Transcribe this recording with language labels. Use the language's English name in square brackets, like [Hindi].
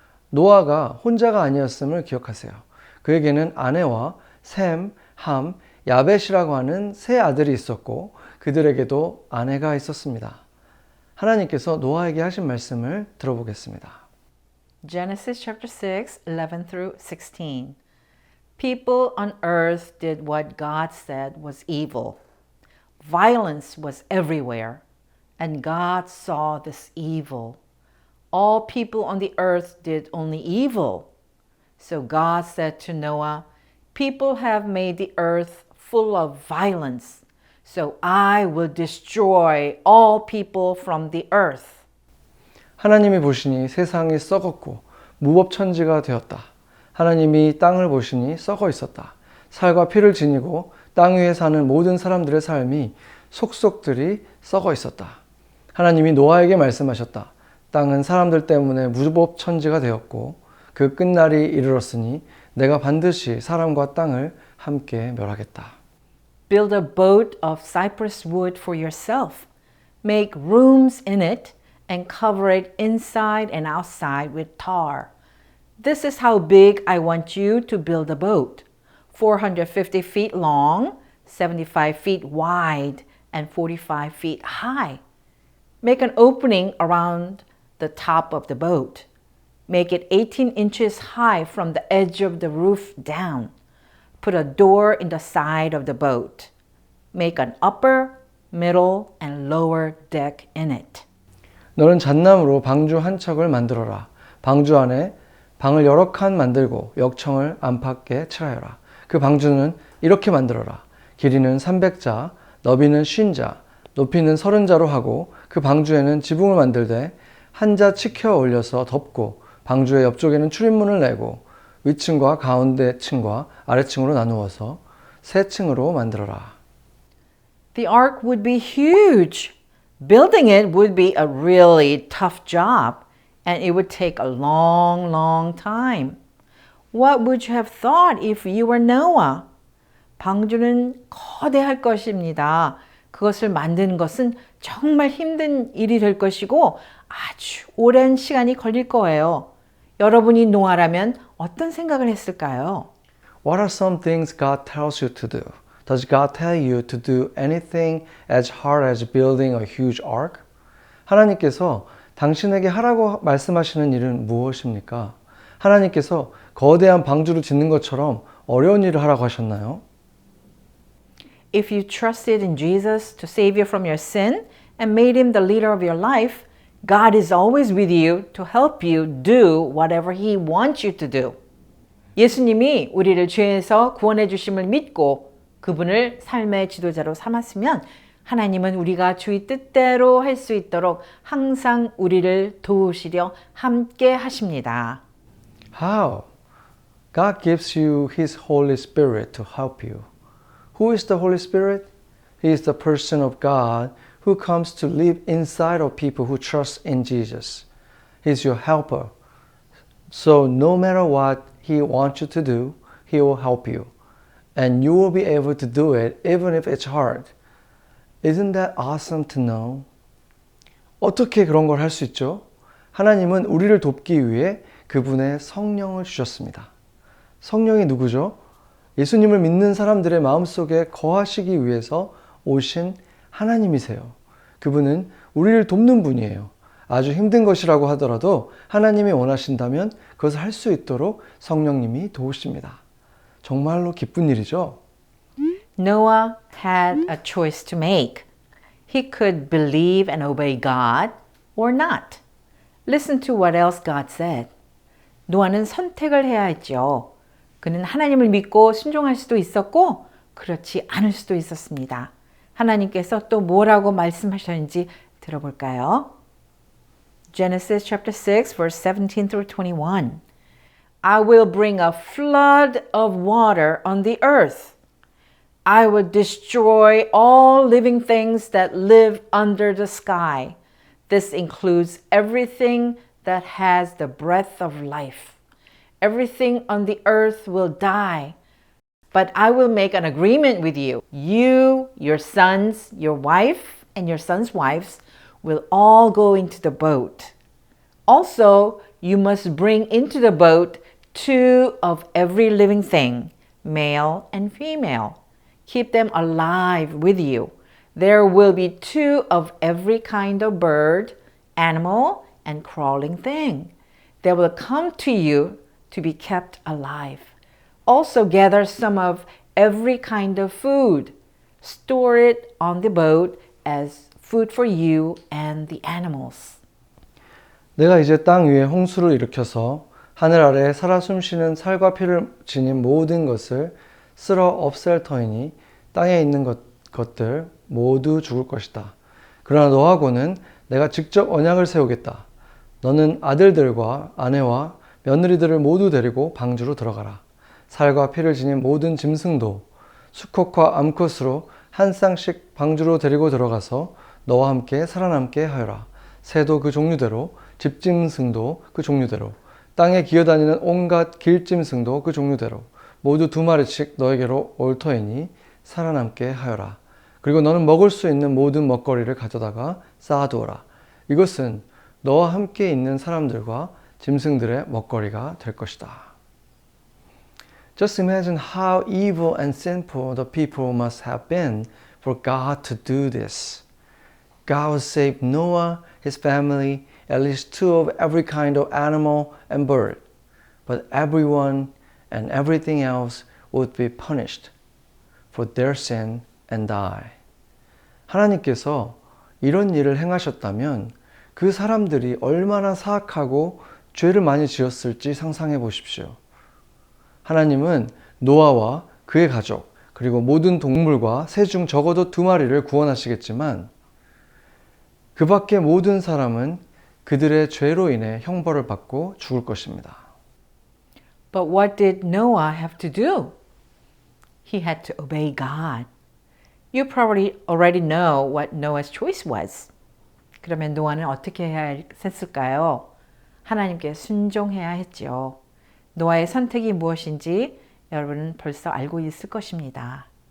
[Korean] 노아가 혼자가 아니었음을 기억하세요. 그에게는 아내와 셈, 함, 야벳이라고 하는 3 아들이 있었고 그들에게도 아내가 있었습니다. 하나님께서 노아에게 하신 말씀을 들어보겠습니다. [English] Genesis chapter 6, 11 through 16. People on earth did what God said was evil. Violence was everywhere, and God saw this evil. All people on the earth did only evil. So God said to Noah, people have made the earth full of violence, so I will destroy all people from the earth. [Korean] 하나님이 보시니 세상이 썩었고 무법천지가 되었다. 하나님이 땅을 보시니 썩어 있었다. 살과 피를 지니고 땅 위에 사는 모든 사람들의 삶이 속속들이 썩어 있었다. 하나님이 노아에게 말씀하셨다. 땅은 사람들 때문에 무법천지가 되었고 그 끝날이 이르렀으니 내가 반드시 사람과 땅을 함께 멸하겠다. [English] Build a boat of cypress wood for yourself. Make rooms in it and cover it inside and outside with tar. This is how big I want you to build a boat. 450 feet long, 75 feet wide, and 45 feet high. Make an opening around the top of the boat. Make it 18 inches high from the edge of the roof down. Put a door in the side of the boat. Make an upper, middle, and lower deck in it. [Korean] 너는 잣나무로 방주 한 척을 만들어라. 방주 안에 방을 여러 칸 만들고 역청을 안팎에 칠하여라. 그 방주는 이렇게 만들어라. 길이는 300자, 너비는 50자, 높이는 30자로 하고 그 방주에는 지붕을 만들되 한 자 치켜 올려서 덮고 방주의 옆쪽에는 출입문을 내고 위층과 가운데 층과 아래층으로 나누어서 세 층으로 만들어라. [English] The ark would be huge. Building it would be a really tough job, and it would take a long, long time. What would you have thought if you were Noah? [Korean] 방주는 거대할 것입니다. 그것을 만드는 것은 정말 힘든 일이 될 것이고 아주 오랜 시간이 걸릴 거예요. 여러분이 노아라면 어떤 생각을 했을까요? [English] What are some things God tells you to do? Does God tell you to do anything as hard as building a huge ark? [Korean] 하나님께서 당신에게 하라고 말씀하시는 일은 무엇입니까? 하나님께서 거대한 방주를 짓는 것처럼 어려운 일을 하라고 하셨나요? [English] If you trusted in Jesus to save you from your sin and made him the leader of your life, God is always with you to help you do whatever he wants you to do. [Korean] 예수님이 우리를 죄에서 구원해 주심을 믿고 그분을 삶의 지도자로 삼았으면 하나님은 우리가 주의 뜻대로 할 수 있도록 항상 우리를 도우시려 함께 하십니다. [English] How? God gives you His Holy Spirit to help you. Who is the Holy Spirit? He is the person of God who comes to live inside of people who trust in Jesus. He's your helper. So no matter what He wants you to do, He will help you. And you will be able to do it even if it's hard. Isn't that awesome to know? [Korean] 어떻게 그런 걸 할 수 있죠? 하나님은 우리를 돕기 위해 그분의 성령을 주셨습니다. 성령이 누구죠? 예수님을 믿는 사람들의 마음속에 거하시기 위해서 오신 하나님이세요. 그분은 우리를 돕는 분이에요. 아주 힘든 것이라고 하더라도 하나님이 원하신다면 그것을 할 수 있도록 성령님이 도우십니다. 정말로 기쁜 일이죠? [English] Noah had a choice to make. He could believe and obey God or not. Listen to what else God said. [Korean] 노아는 선택을 해야 했죠. 그는 하나님을 믿고 순종할 수도 있었고 그렇지 않을 수도 있었습니다. 하나님께서 또 뭐라고 말씀하셨는지 들어볼까요? [English] Genesis chapter 6 verse 17 through 21. I will bring a flood of water on the earth. I will destroy all living things that live under the sky. This includes everything that has the breath of life. Everything on the earth will die. But I will make an agreement with you. You, your sons, your wife, and your sons' wives will all go into the boat. Also, you must bring into the boat 2 of every living thing, male and female. Keep them alive with you. There will be 2 of every kind of bird, animal, and crawling thing. They will come to you to be kept alive. Also gather some of every kind of food. Store it on the boat as food for you and the animals. [Korean] 내가 이제 땅 위에 홍수를 일으켜서 하늘 아래 살아 숨쉬는 살과 피를 지닌 모든 것을 쓸어 없앨 터이니 땅에 있는 것들 모두 죽을 것이다. 그러나 너하고는 내가 직접 언약을 세우겠다. 너는 아들들과 아내와 며느리들을 모두 데리고 방주로 들어가라. 살과 피를 지닌 모든 짐승도 수컷과 암컷으로 한 쌍씩 방주로 데리고 들어가서 너와 함께 살아남게 하여라. 새도 그 종류대로, 집짐승도 그 종류대로, 땅에 기어다니는 온갖 길짐승도 그 종류대로 모두 2마리씩 너에게로 올 터이니 살아남게 하여라. 그리고 너는 먹을 수 있는 모든 먹거리를 가져다가 쌓아두어라. 이것은 너와 함께 있는 사람들과 짐승들의 먹거리가 될 것이다. [English] Just imagine how evil and sinful the people must have been for God to do this. God would save Noah, his family, at least 2 of every kind of animal and bird. But everyone and everything else would be punished for their sin and die. [Korean] 하나님께서 이런 일을 행하셨다면 그 사람들이 얼마나 사악하고 죄를 많이 지었을지 상상해 보십시오. 하나님은 노아와 그의 가족, 그리고 모든 동물과 새 중 적어도 2마리를 구원하시겠지만 그 밖의 모든 사람은 그들의 죄로 인해 형벌을 받고 죽을 것입니다. [English] But what did Noah have to do? He had to obey God. You probably already know what Noah's choice was. [Korean] 그러면 노아는 어떻게 해야 했을까요? 하나님께 순종해야 했죠. 노아의 선택이 무엇인지 여러분은 벌써 알고 있을 것입니다.